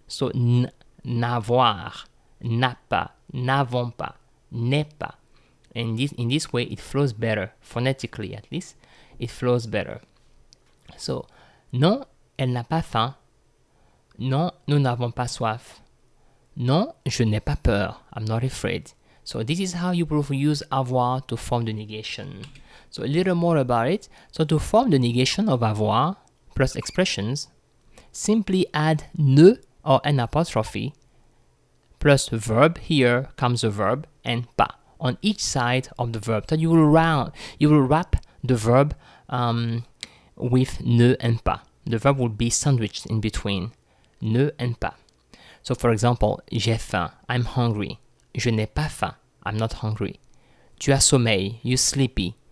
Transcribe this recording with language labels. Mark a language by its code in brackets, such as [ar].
[fr] So n'avoir, n'a pas, n'avons pas, n'est pas. [en] And in this way, it flows better, phonetically at least. It flows better. So, [fr] non, elle n'a pas faim. Non, nous n'avons pas soif. Non, je n'ai pas peur. [en] I'm not afraid. So this is how you will use avoir to form the negation. So a little more about it. So to form the negation of avoir plus expressions, simply add ne or an apostrophe plus verb. Here comes the verb and pas on each side of the verb. So you will wrap the verb with ne and pas. The verb will be sandwiched in between ne and pas. So for example, [fr] j'ai faim, [en] I'm hungry. [fr] Je n'ai pas faim, [en] I'm not hungry. [fr] Tu as sommeil, [en] you're sleepy.